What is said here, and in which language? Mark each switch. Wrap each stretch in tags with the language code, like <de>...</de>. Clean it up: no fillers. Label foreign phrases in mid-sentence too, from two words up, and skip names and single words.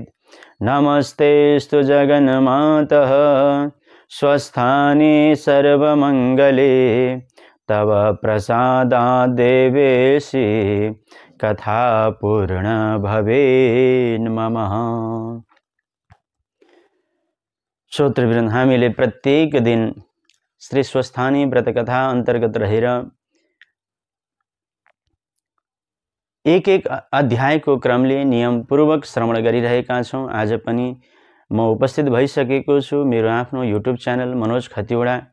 <sa>नमस्तेऽस्तु जगन्मातः स्वस्थाने सर्वमङ्गले तव प्रसादात् देवेशि कथा पूर्ण भवेन्मम।</sa> <ne>श्रोतृवृन्द, हामीले प्रत्येक दिन श्री स्वस्थानी व्रत कथा अन्तर्गत रहेर एक एक अध्यायको क्रमले नियमपूर्वक श्रवण गरिरहेका छौँ। आज पनि म उपस्थित भइसकेको छु मेरो आफ्नो</ne> <en>YouTube channel</en> <ne>मनोज खतिवडा।</ne>